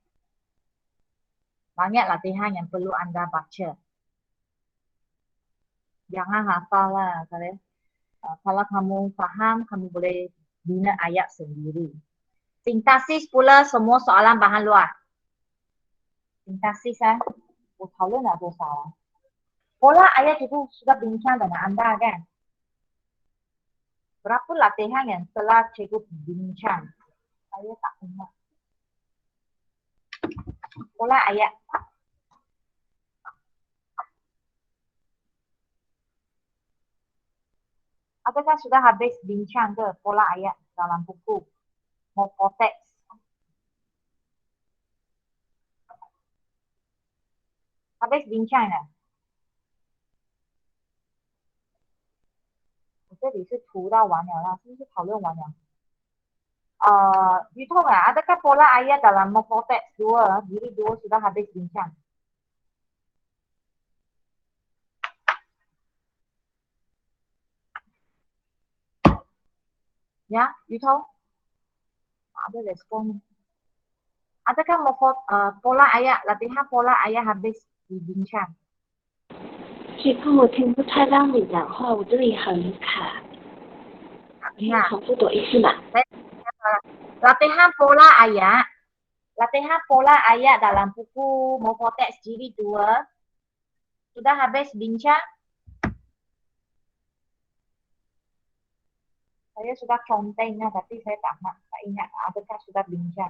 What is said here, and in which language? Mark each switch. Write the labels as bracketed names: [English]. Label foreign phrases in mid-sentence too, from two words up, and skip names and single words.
[Malay] Banyak latihan yang perlu anda baca. Jangan hafal lah. Kalau kamu faham, kamu boleh bina ayat sendiri. Sintaksis pula semua soalan bahan luar. Sintaksis [Chinese] 讨论了多少啊 [Malay] ？Pola ayat itu sudah bincang dengan Anda kan? Berapa latihan yang telah cikgu bincang? Saya tak ingat. Pola ayat. Apakah sudah habis bincang ke pola ayat dalam buku Morphotext? Habis bincang 了。 [Chinese] 我这里是涂到完了啦，是不是讨论完了？ [Malay] 于痛 adakah pola ayat dalam Morphotext 2 jilid 2 sudah habis bincang? Ya, Yuto? Ada respon. Adakah pola ayat, latihan pola ayat habis dibincang? [Chinese] 这课我听不太到你讲话，我这里很卡。可以重复读一次吗？ [Malay] Latihan pola ayat, latihan pola ayat dalam buku Morphotext jilid 2 sudah habis bincang? Saya sudah contengnya, tapi saya tak ingat adakah sudah bincang.